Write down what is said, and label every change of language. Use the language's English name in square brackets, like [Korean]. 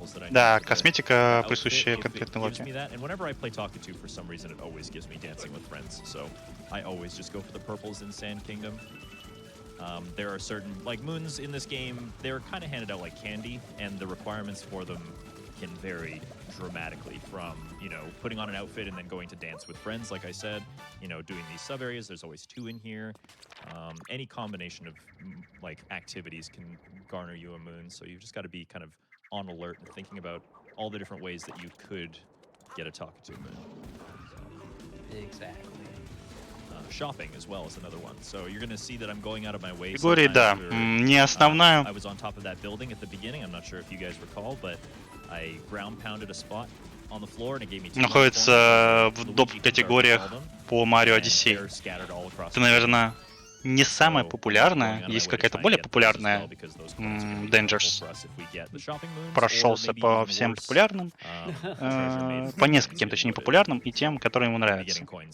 [Russian] Да, косметика, присущая конкретной локе. [English] There are certain, like, moons in this game, they're kind of handed out like candy, and the requirements for them can vary dramatically from, you know, putting on an outfit and then going to dance with friends, like I said, you know, doing these sub-areas, there's always 2 in here. Any combination of, like, activities can garner you a moon, so you've just got to be kind of on alert and thinking about all the different ways that you could get a Talkatu moon. Exactly. Shopping as well is another one. So you're going to see that I'm going out of my way. [Russian] Категории, да, не основная. [English] I was on top of that building at the beginning. I'm not sure if you guys recall, but I ground pounded a spot on the floor and it gave me... [Russian] Находится в доп-категориях по Mario Odyssey. Это, наверное, не самая популярная. Есть какая-то более популярная. [English] Dangers. [Russian] Прошелся по всем популярным. По нескольким, точнее, популярным и тем, которые ему нравятся.